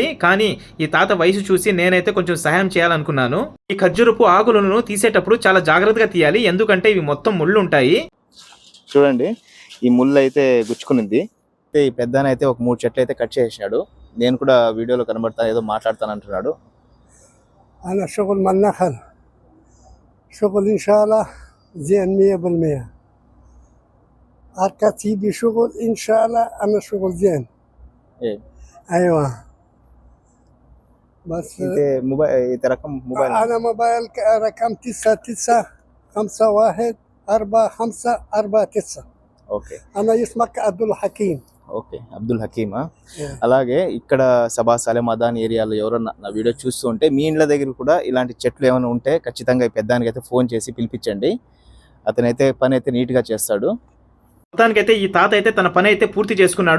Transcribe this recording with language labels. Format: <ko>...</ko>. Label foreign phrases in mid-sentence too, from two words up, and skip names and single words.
<te>కానీ ఈ తాత వయసు చూసి నేనైతే కొంచెం సహాయం చేయాలనుకున్నాను. ఈ ఖర్జూరపు ఆకులను తీసేటప్పుడు చాలా జాగ్రత్తగా తీయాలి, ఎందుకంటే ఇవి మొత్తం ముళ్ళు ఉంటాయి. చూడండి, ఈ ముళ్ళు అయితే గుచ్చుకునింది. ఈ పెద్దన అయితే ఒక 3 చెట్లు అయితే కట్ చేసాడు. నేను కూడా వీడియోలో కనబడతాను, ఏదో మాట్లాడతాను అంటున్నాడు.</te> <ar>شغل إن شاء الله زين 100%. أركتيبي شغل إن شاء الله أنا شغل زين. إيه. أيوة. بس أنت موبايل رقم موبايل؟ أنا موبايل رقم 9951454549.</ar> <te>ఓకే.</te> <ar>أنا اسمك عبد الحكيم.</ar> <te>ఓకే, అబ్దుల్ హకీమ్. అలాగే ఇక్కడ సబా సలేమాదాన్ ఏరియాలో ఎవరన్నా నా వీడియో చూస్తూ ఉంటే మీ ఇండ్ల దగ్గర కూడా ఇలాంటి చెట్లు ఏమైనా ఉంటే ఖచ్చితంగా ఈ పెద్దానికి అయితే ఫోన్ చేసి పిలిపించండి. అతనైతే పని అయితే నీట్గా చేస్తాడు. మొత్తానికైతే ఈ తాత అయితే తన పని అయితే పూర్తి చేసుకున్నాడు.</te>